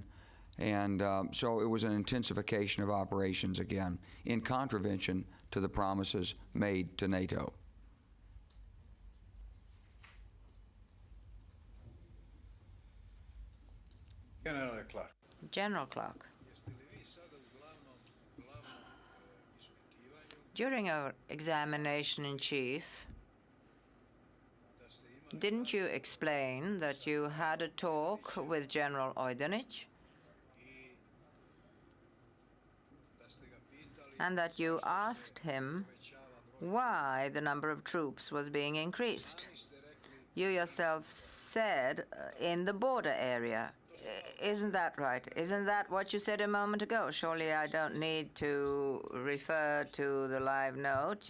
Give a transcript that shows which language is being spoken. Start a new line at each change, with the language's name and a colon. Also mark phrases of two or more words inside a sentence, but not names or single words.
English: And so it was an intensification of operations again, in contravention to the promises made to NATO.
Serbian: Generale Clark,
English: General Clark,
Serbian: jeste li vi sada u glavnom ispitivanju
English: during our examination in chief,
Serbian: da ste imali
English: didn't you explain that you had a talk with General Ojdanic
Serbian: i da ste ga pitali
English: and that you asked him
Serbian: povećava
English: why the number of troops was being increased. You yourself said in the border area. Isn't that right? Isn't that what you said a moment ago? Surely I don't need to refer to the live note.